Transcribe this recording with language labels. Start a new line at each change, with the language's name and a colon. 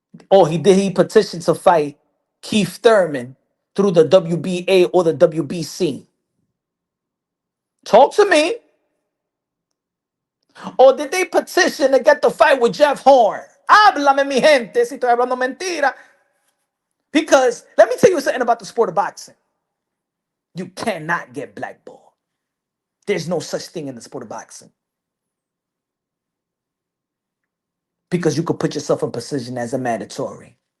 English: Or he petition to fight Keith Thurman through the WBA or the WBC? Talk to me. Or did they petition to get the fight with Jeff Horn?
Spanish: Háblame, mi gente, si estoy hablando mentira.
English: Because let me tell you something about the sport of boxing. You cannot get blackballed. There's no such thing in the sport of boxing. because you could put yourself in position as a mandatory.